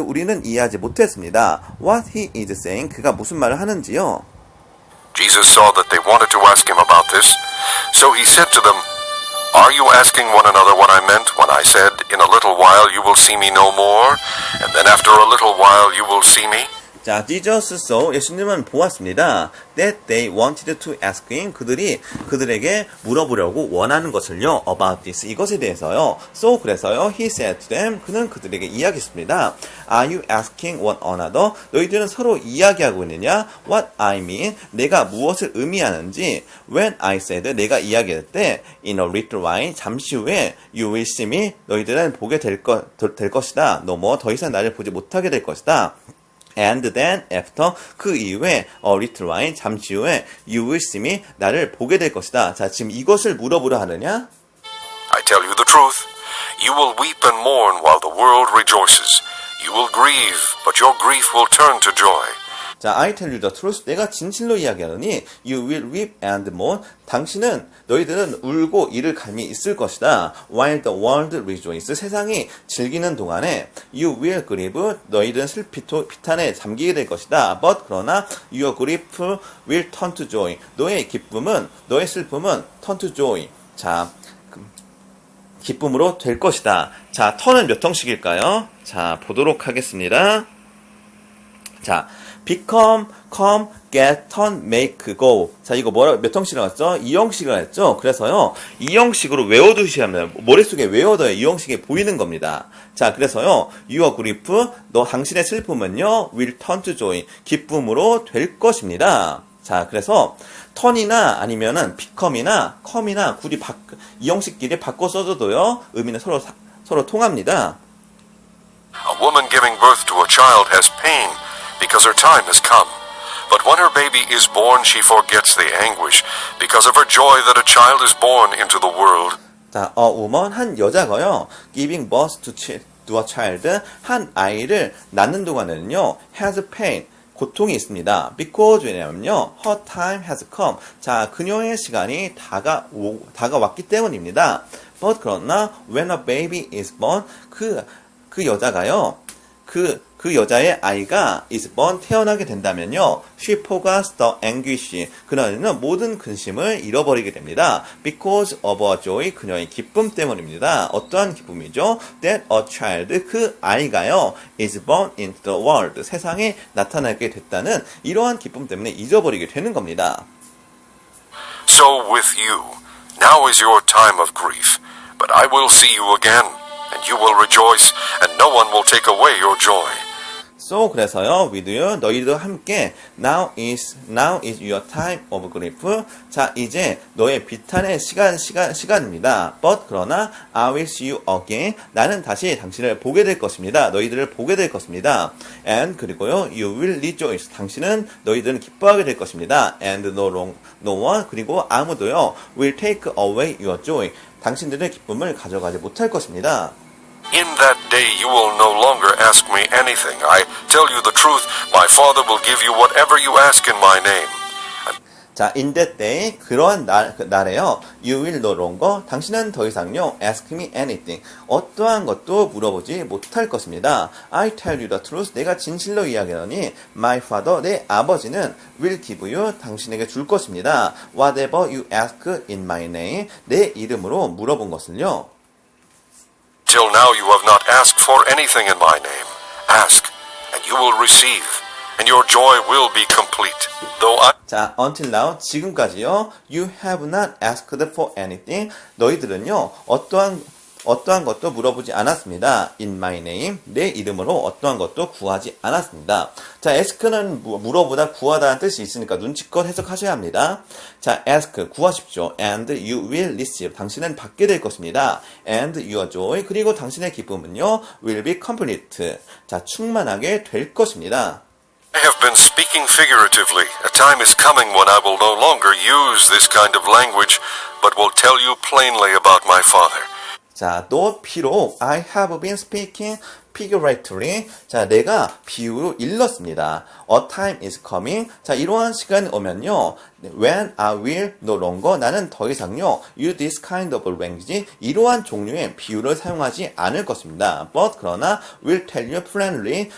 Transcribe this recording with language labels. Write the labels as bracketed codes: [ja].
[ko] 우리는 이해하지 못했습니다. [en] What he is saying. [ko] 그가 무슨 말을 하는지요. [en] Jesus saw that they wanted to ask him about this, so he said to them, Are you asking one another what I meant when I said, In a little while you will see me no more, and then after a little while you will see me? [ko] 자, [en] Jesus saw, [ko] 예수님은 보았습니다. [en] That they wanted to ask him, [ko] 그들에게 물어보려고 원하는 것을요, [en] about this, [ko] 이것에 대해서요. [en] So, 그래서요, he said to them, [ko] 그는 그들에게 이야기했습니다. [en] Are you asking one another? [ko] 너희들은 서로 이야기하고 있느냐? [en] What I mean, [ko] 내가 무엇을 의미하는지, [en] when I said, [ko] 내가 이야기할 때, [en] in a little while, [ko] 잠시 후에, [en] you will see me, [ko] 너희들은 보게 될 것이다. [en] no more, [ko] 더 이상 나를 보지 못하게 될 것이다. [en] And then after [ko] 그 이후에 [en] a little while [ko] 잠시 후에 [en] you will see me [ko] 나를 보게 될 것이다. 자, 지금 이것을 물어보려 하느냐? [en] I tell you the truth. You will weep and mourn while the world rejoices. You will grieve, but your grief will turn to joy. 자, I tell you the truth. [ko] 내가 진실로 이야기하노니 [en] you will weep and mourn. [ko] 너희들은 울고 이를 감이 있을 것이다. [en] While the world rejoices. [ko] 세상이 즐기는 동안에 [en] you will grieve. [ko] 너희들은 비탄에 잠기게 될 것이다. [en] But 그러나 your grief will turn to joy. [ko] 너의 슬픔은 [en] turn to joy. [ko] 자, 기쁨으로 될 것이다. 자, turn은 몇 형식일까요? 자, 보도록 하겠습니다. [en] 자, become, come, get, turn, make, go. [ko] 자, 이거 몇 형식을 했죠? 2형식을 했죠? 그래서요, 2형식으로 외워두시면, 머릿속에 외워둬야 2형식이 보이는 겁니다. [en] 자, 그래서요, your grief, [ko] 당신의 슬픔은요, [en] will turn to joy. [ko] 기쁨으로 될 것입니다. 자, 그래서, turn이나 아니면은 become이나 come이나 굳이 이 형식끼리 바꿔 써줘도요, 의미는 서로 통합니다. [en] A woman giving birth to a child has pain because her time has come. But when her baby is born, she forgets the anguish because of her joy that a child is born into the world. 자, a woman, [ko] 한 여자가요, [en] giving birth to a child, [ko] 한 아이를 낳는 동안에는요, [en] has pain, [ko] 고통이 있습니다. [en] Because, 왜냐면요, her time has come. [ko] 자, 그녀의 시간이 다가왔기 때문입니다. [en] But, 그러나, when a baby is born, [ko] 그 여자가요, 그 여자의 아이가 [en] is born [ko] 태어나게 된다면요, [en] she forgets the anguish. [ko] 그녀는 모든 근심을 잃어버리게 됩니다. [en] Because of her joy, [ko] 그녀의 기쁨 때문입니다. 어떠한 기쁨이죠? [en] That a child, [ko] 그 아이가요, [en] is born into the world. [ko] 세상에 나타나게 됐다는 이러한 기쁨 때문에 잊어버리게 되는 겁니다. [en] So with you, now is your time of grief, but I will see you again, and you will rejoice, and no one will take away your joy. So, 그래서요, with you, [ko] 너희도 함께, [en] now is your time of grief. [ko] 자, 이제 너의 비탄의 시간입니다. [en] But, 그러나, I will see you again. [ko] 나는 다시 당신을 보게 될 것입니다. 너희들을 보게 될 것입니다. [en] And, 그리고요, you will rejoice. [ko] 너희들은 기뻐하게 될 것입니다. [en] And no one, [ko] 그리고 아무도요, [en] will take away your joy. [ko] 당신들의 기쁨을 가져가지 못할 것입니다. [en] In that day you will no longer ask me anything. I tell you the truth, my Father will give you whatever you ask in my name. [ko] 자, [en] in that day, [ko] 그러한 날에요, [en] you will no longer, [ko] 당신은 더 이상요, [en] ask me anything, [ko] 어떠한 것도 물어보지 못할 것입니다. [en] I tell you the truth, [ko] 내가 진실로 이야기하노니, [en] my father, [ko] 내 아버지는 [en] will give you, [ko] 당신에게 줄 것입니다. [en] Whatever you ask in my name, [ko] 내 이름으로 물어본 것을요. [en] Till now you have not asked for anything in my name. Ask, and you will receive, and your joy will be complete. Though I... 자, until now, 지금까지요, you have not asked for anything. [ko] 너희들은요, 어떠한 것도 물어보지 않았습니다. [en] In my name, [ko] 내 이름으로 어떠한 것도 구하지 않았습니다. 자, ask는 물어보다 구하다는 뜻이 있으니까 눈치껏 해석하셔야 합니다. 자, ask, 구하십시오. [en] And you will receive, [ko] 당신은 받게 될 것입니다. [en] And your joy, [ko] 그리고 당신의 기쁨은요, [en] will be complete. [ko] 자, 충만하게 될 것입니다. [en] I have been speaking figuratively. A time is coming when I will no longer use this kind of language, but will tell you plainly about my Father. [ko] 자, 또 비록 [en] I have been speaking figuratively. [ko] 자, 내가 비유로 일렀습니다. [en] A time is coming. [ko] 자, 이러한 시간이 오면요. [en] When I will no longer. [ko] 나는 더 이상요. [en] use this kind of language. [ko] 이러한 종류의 비유를 사용하지 않을 것입니다. [en] But 그러나 will tell you plainly.